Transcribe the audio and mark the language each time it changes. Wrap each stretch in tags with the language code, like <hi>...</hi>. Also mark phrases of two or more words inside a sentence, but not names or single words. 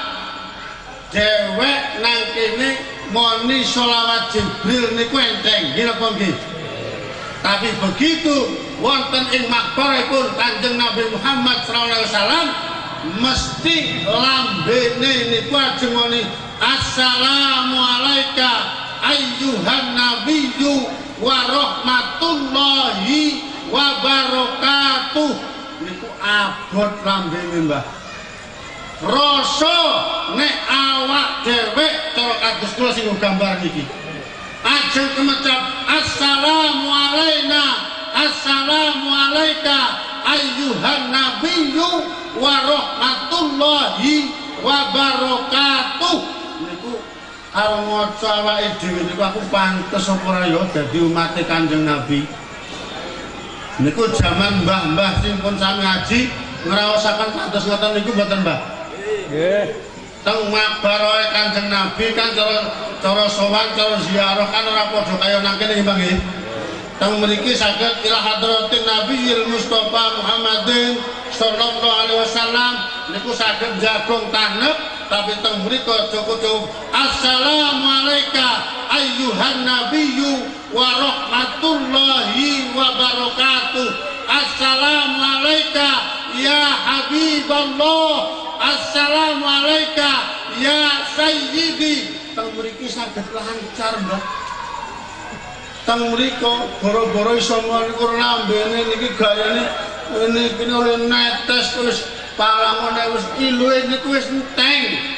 <jv>dewek nang kene moni sholawat Jibril niku enteng nggih napa nggih tapi begitu wonten ing makbaripun Kanjeng Nabi Muhammad</jv> <ar>صلى الله عليه وسلم</ar> <jv>mesti lambene niku ajeng muni</jv> <ar>السلام عليك أيها النبي ورحمة الله وبركاته</ar> <jv>niku abot lambene Mbah rasa nek awak dhewek cara kados kula sing gambar niki ajeng kemecap</jv> <ar>السلام علينا السلام عليك أيها النبي ورحمة الله وبركاته</ar> <jv>niku karo maca awake dhewe niku aku pantes apa ora ya dadi umat Kanjeng Nabi niku jaman mbah-mbah sing pun sami ngaji ngraosaken kados ngoten niku mboten Mbah nggih teng makbarahe Kanjeng Nabi kan cara sowan cara ziarah kan ora padha kaya nang kene nggih Mbah nggih teng mriki saged</jv> <ar>إلى حضرة النبي المصطفى محمد صلى الله عليه وسلم</ar> <jv>niku saged jagung tanep tapi teng mriko cukup</jv> <ar>السلام عليك أيها النبي ورحمة الله وبركاته السلام عليك يا حبيب الله السلام عليكم يا سيدي.</ar> <jv>Teng mriki saged lancar, Mbah. Teng mriko boro-boro iso niku lambene niki gayane niki oleh netes wis parangone wis iluhe niku wis enteng.</jv>